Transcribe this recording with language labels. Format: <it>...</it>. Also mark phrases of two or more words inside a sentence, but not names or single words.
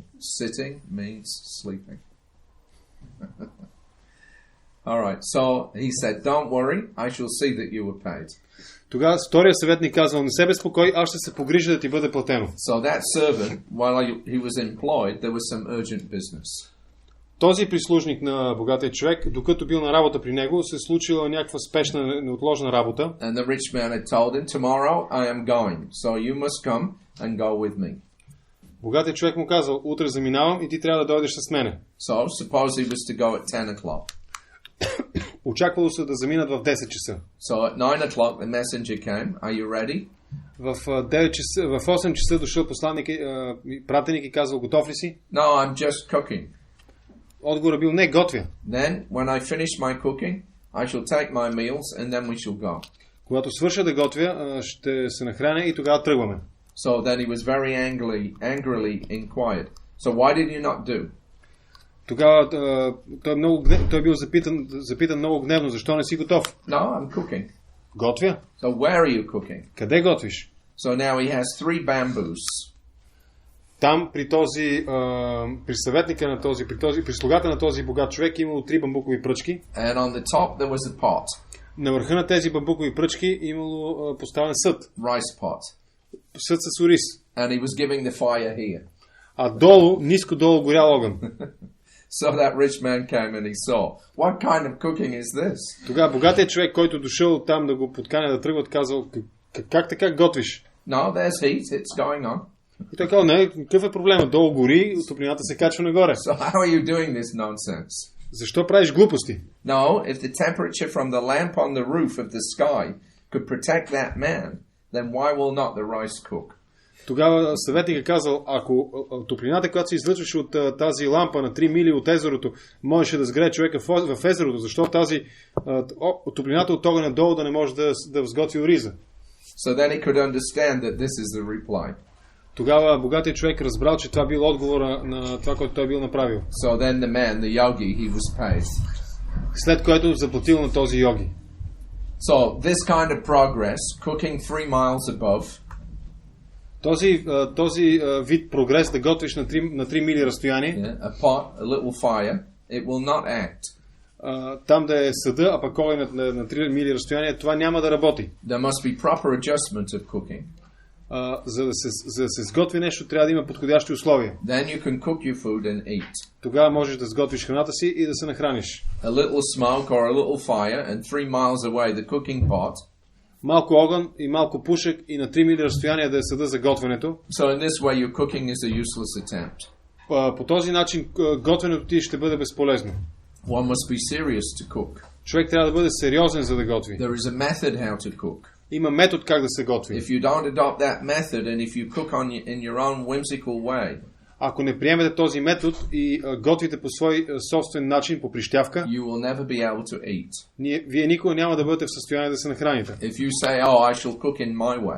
<en>Sitting means sleeping. All right, so he said, don't worry, I shall see that you were paid.</en> <bg>Тогава втория съветник казал: не се безпокой, аз ще се погрижа да ти бъде платено.</bg> <en>So that servant, while he was employed, there was some urgent business.</en> <bg>Този прислужник на богатия човек, докато бил на работа при него, се случила някаква спешна, неотложна работа.</bg> <en>And the rich man had told him, tomorrow I am going, so you must come and go with me.</en> <bg>Богатият човек му казал: утре заминавам и ти трябва да дойдеш с мене.</bg> <en>So suppose he was to go at 10 o'clock.</en> <bg>Очаквало се да заминат в 10 часа.</bg> <en>So at 9 o'clock the messenger came. Are you ready?</en> <bg>В 8 часа дошъл посланник, пратеник и казал: готов ли си?</bg> <en>No, I'm just cooking.</en> <bg>Отговорът бил: не, готвя.</bg> <en>Then when I finish my cooking, I shall take my meals and then we shall go.</en> <bg>Когато свърша да готвя, ще се нахраня и тогава тръгваме.</bg> <en>So then he was very angrily inquired. So why did you not do?</en> <bg>Тогава той бил запитан много гневно: защо не си готов?</bg> <en>No, I'm cooking.</en> <bg>Готвя.</bg> <en>So where are you cooking?</en> <bg>Къде готвиш?</bg> <en>So now he has 3 bamboos.</en> <bg>Там при съветника на при слугата на този богат човек имало 3 бамбукови пръчки.</bg> <en>And on the top there was a pot.</en> <bg>На върха на тези бамбукови пръчки имало поставен съд.</bg> <en>Rice pot.</en> <bg>Съд с ориз.</bg> <en>And he was giving the fire here.</en> <bg>А ниско долу горял огън.</bg> <en>So that rich man came and he saw, what kind of cooking is this?</en> <bg>Тогава богатият човек, който дошъл там да го подканя да тръгват, казал: как така готвиш?</bg> <en>No, there's heat, it's going on.</en> <bg>И той казал: не, какъв е проблема? Долу гори, топлината се качва нагоре.</bg> <en>So how are you doing this nonsense?</en> <bg>Защо правиш глупости?</bg> <en>No, if the temperature from the lamp on the roof of the sky could protect that man, then why will not the rice cook?</en> <bg>Тогава съветникът казал: ако топлината, която се излъчваше от тази лампа на 3 мили от езерото, можеше да сгрее човека в езерото, защо тази топлината от огъня долу да не може да взготви ориза?</bg> <en>So then he could understand that this is the reply.</en> <bg>Тогава богатият човек разбрал, че това бил отговора на това, което той бил направил.</bg> <en>So then the man, the yogi, he was paid.</en> <bg>След което заплатил на този йоги.</bg> <en>So this kind of progress, cooking 3 miles above,</en> <bg>този вид прогрес, да готвиш на 3 мили разстояние,</bg> <en>a pot, a little fire, it will not act.</en> <bg>Там да е съда, а пък огънят на 3 мили разстояние, това няма да работи.</bg> <en>There must be proper adjustment of cooking.</en> <bg>За да се сготви нещо, трябва да има подходящи условия.</bg> <en>Then you can cook your food and eat.</en> <bg>Тогава можеш да сготвиш храната си и да се нахраниш.</bg> <en>A little smoke or a little fire and 3 miles away the cooking pot.</en> <bg>Малко огън и малко пушек и на 3 мили разстояние да е съда за готвенето.</bg> <en>So in this way your cooking is a useless attempt.</en> <bg>По този начин готвенето ти ще бъде безполезно.</bg> <en>One must be serious to cook.</en> <bg>Човек трябва да бъде сериозен, за да готви.</bg> <en>There is a method how to cook.</en> <bg>Има метод как да се готви.</bg> <en>If you don't adopt that method and if you cook in your own whimsical way,</en> <bg>ако не приемете този метод и готвите по свой собствен начин, по прищявка,</bg> <en>you will never be able to eat.</en> <bg>Вие никога няма да бъдете в състояние да се нахраните.</bg> <en>If you say, oh, I shall cook in my way,</en>